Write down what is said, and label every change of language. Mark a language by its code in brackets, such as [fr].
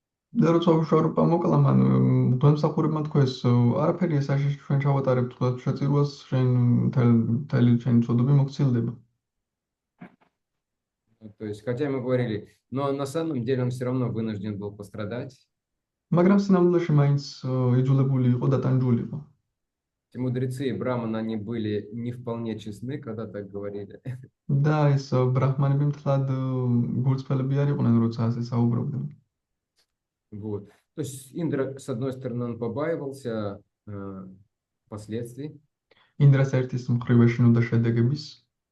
[ka] და როცა ვიშვარუპა მოკლა მან, დემსახურებმა თქვეს, არაფერია საშიში, ჩვენ ჩავატარებთ თქვა შეწირვას, შენ მთელი შენი ცოდვები მოგცილდება. [ru] То есть, хотя мы говорили, но на самом деле он все равно вынужден был пострадать. [ka] მაგრამ სინამდვილეში მაინც იძულებული იყო და ტანჯული იყო. [ru] Эти мудрецы и Браман, они были не вполне честны, когда так говорили. [ka] და ეს ბრაჰმანები მთლად გულწრფელები არ იყვნენ, როცა ასე საუბრობდნენ. [ru] Вот. То есть Индра, с одной стороны, он побаивался последствий. [ka] ინდრას ერთის მხრივ ეშინოდა შედეგების,